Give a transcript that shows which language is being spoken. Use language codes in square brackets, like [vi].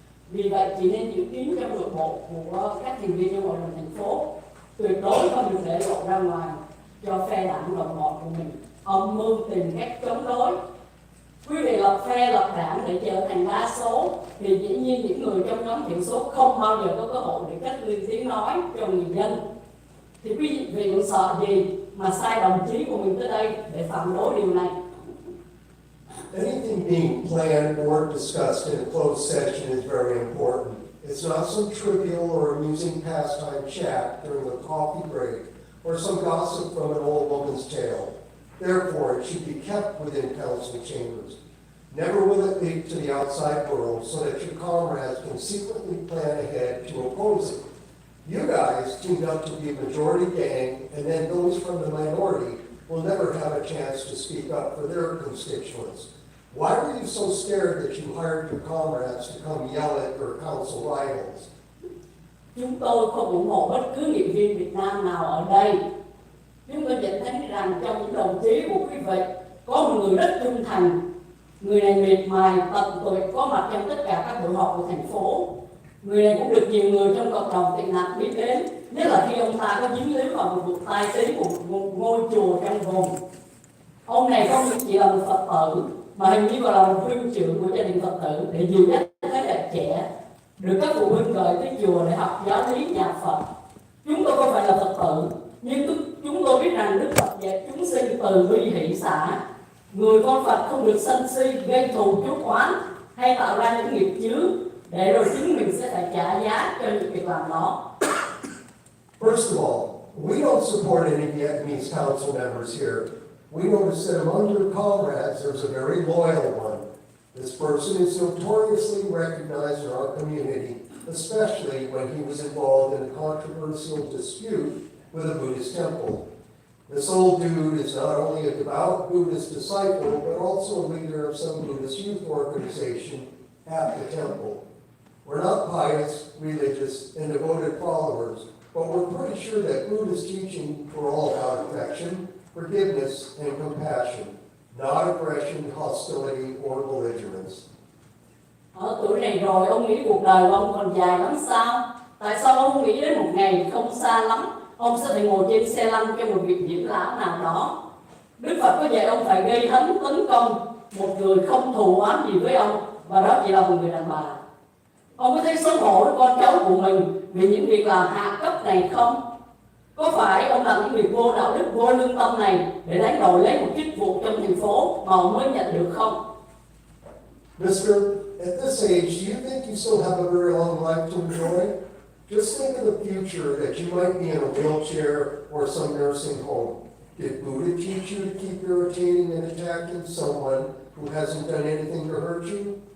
[vi] Vì vậy chỉ nên giữ kín trong nội bộ của các thành viên trong hội đồng thành phố, tuyệt đối không được để lộ ra ngoài cho phe đảng đồng bọn của mình âm mưu tìm cách chống đối. Quý vị lập phe lập đảng để trở thành đa số thì dĩ nhiên những người trong nhóm thiểu số không bao giờ có cơ hội để cất lên tiếng nói cho người dân. Thì quý vị cũng sợ gì mà sai đồng chí của mình tới đây để phản đối điều này? [en] Anything being planned or discussed in a closed session is very important. It's not some trivial or amusing pastime chat during a coffee break or some gossip from an old woman's tale. Therefore, it should be kept within council chambers. Never will it leak to the outside world so that your comrades can secretly plan ahead to oppose it. You guys teamed up to be a majority gang, and then those from the minority will never have a chance to speak up for their constituents. Why were you so scared that you hired your comrades to come yell at your council rivals? [vi] Chúng tôi không ủng hộ bất cứ nghị viên Việt Nam nào ở đây. Chúng tôi nhận thấy rằng trong những đồng chí của quý vị có một người rất trung thành. Người này miệt mài, tận tụy, có mặt trong tất cả các buổi họp của thành phố. Người này cũng được nhiều người trong cộng đồng tị nạn biết đến, nhất là khi ông ta có dính líu vào một vụ tai tiếng của một ngôi chùa trong vùng. Ông này không chỉ là một Phật tử, mà hình như còn là một huynh trưởng của gia đình Phật tử để dìu dắt thế hệ trẻ, được các phụ huynh gửi tới chùa để học giáo lý nhạc Phật. Chúng tôi không phải là Phật tử, nhưng chúng tôi biết rằng Đức Phật dạy chúng sinh từ bi hỷ xả. Người con Phật không được sân si, gây thù chuốc oán hay tạo ra những nghiệp chướng, để rồi chính mình sẽ phải trả giá cho những việc làm đó. [en] First of all, we don't support any Vietnamese council members here. We notice that among your comrades, there's a very loyal one. This person is notoriously recognized in our community, especially when he was involved in a controversial dispute with a Buddhist temple. This old dude is not only a devout Buddhist disciple, but also a leader of some Buddhist youth organization at the temple. We're not pious, religious, and devoted followers, but we're pretty sure that Buddhist teaching for all about affection, forgiveness, and compassion, not aggression, hostility, or belligerence. [vi] Ở tuổi này rồi, ông nghĩ cuộc đời của ông còn dài lắm sao? Tại sao ông không nghĩ đến một ngày không xa lắm, ông sẽ phải ngồi trên xe lăn trong một viện dưỡng lão nào đó? Đức Phật có dạy ông phải gây hấn tấn công một người không thù oán gì với ông, và đó chỉ là một người đàn bà. Ông có thấy xấu hổ với con cháu của mình vì những việc làm hạ cấp này không? Có phải ông làm những việc vô đạo đức, vô lương tâm này để đánh đổi lấy một chức vụ trong thành phố mà ông mới nhận được không? [en] Mister, at this age, do you think you still have a very long life to enjoy? Just think of the future that you might be in a wheelchair or some nursing home. Did Buddha teach you to keep irritating and attacking someone who hasn't done anything to hurt you?